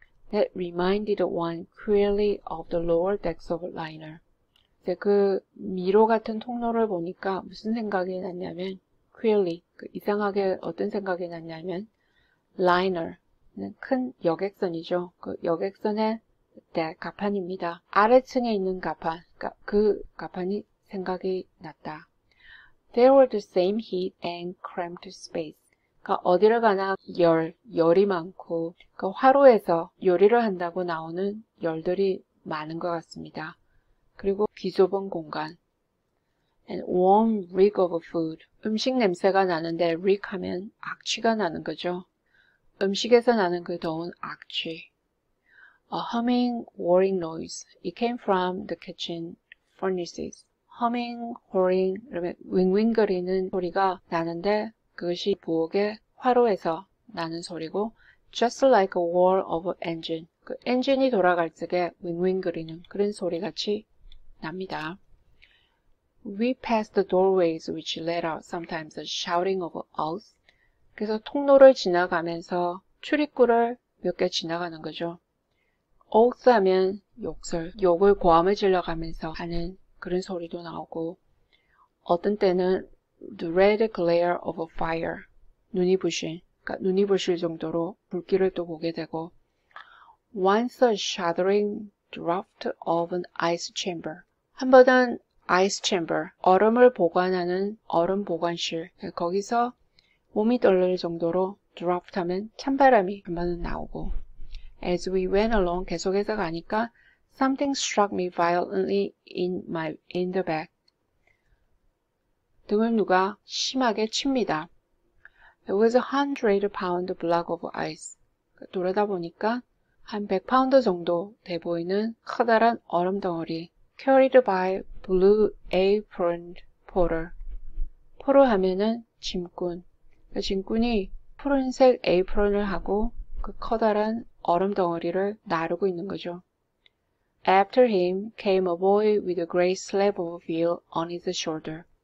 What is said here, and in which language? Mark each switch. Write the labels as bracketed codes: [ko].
[en] That reminded one queerly of the lower decks of a liner. [ko] 이제 그 미로 같은 통로를 보니까 무슨 생각이 났냐면 queerly, 그 이상하게 어떤 생각이 났냐면 liner는 큰 여객선이죠. 그 여객선의 가판입니다. 아래층에 있는 가판, 그러니까 그 가판이 생각이 났다. [en] There were the same heat and cramped space. [ko] 그러니까 어디를 가나 열이 많고 그 화로에서 요리를 한다고 나오는 열들이 많은 것 같습니다. 그리고 비좁은 공간. [en] And warm reek of food. [ko] 음식 냄새가 나는데 reek 하면 악취가 나는 거죠. 음식에서 나는 그 더운 악취. [en] A humming, whirring noise. It came from the kitchen furnaces. [ko] humming, whirring, 그러면 윙윙거리는 소리가 나는데 그것이 부엌의 화로에서 나는 소리고 [en] just like a whir of an engine. [ko] 그 엔진이 돌아갈 적에 윙윙거리는 그런 소리 같이 납니다. [en] We passed the doorways which let out sometimes a shouting of owls. [ko] 그래서 통로를 지나가면서 출입구를 몇 개 지나가는 거죠. owls 하면 욕을 고함을 질러가면서 하는 그런 소리도 나오고 어떤 때는 [en] the red glare of a fire. [ko] 눈이 부신, 그러니까 눈이 부실 정도로 불길을 또 보게 되고 [en] once a shuddering draught of an ice chamber. [ko] 한 번은 ice chamber, 얼음을 보관하는 얼음 보관실. 거기서 몸이 떨릴 정도로 [en] draught [ko] 하면 찬바람이 한 번은 나오고 [en] As we went along, [ko] 계속해서 가니까 [en] something struck me violently in the back. [ko] 등을 누가 심하게 칩니다. [en] It was 100-pound block of ice. [ko] 돌아다 보니까 한 100파운드 정도 돼 보이는 커다란 얼음 덩어리. [en] Carried by blue aproned porter. [ko] 포터 하면은 짐꾼. 짐꾼이 푸른색 에이프런을 하고 그 커다란 얼음 덩어리를 나르고 있는 거죠. [en] After him came a boy with a great slab of veal on his shoulder.